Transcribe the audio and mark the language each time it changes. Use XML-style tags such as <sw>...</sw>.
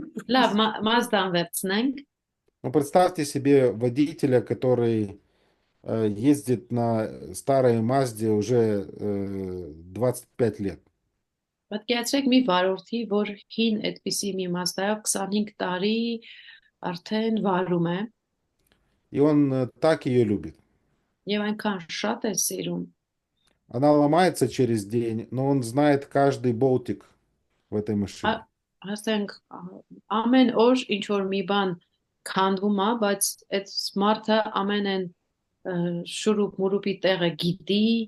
<hy>Լավ, Mazda-ն վերցնենք։</hy> <ru>Ну, представьте себе водителя, который ездит на старой Мазде уже 25 лет.</ru> <hy>Պատկերացրեք մի վարորդի, որ հին այդպիսի մի Mazda-ով 25 տարի արդեն վարում է</hy> <ru>И он так ее любит.</ru> <hy>եւ այնքան շատ է սիրում։</hy> <ru>Она ломается через день, но он знает каждый болтик в этой машине.</ru> <hy>Ասենք ամեն օր ինչ որ մի բան քանդվում է, բայց այդ մարդը ամենեն շուրուp մուրուպի տեղը գիտի</hy>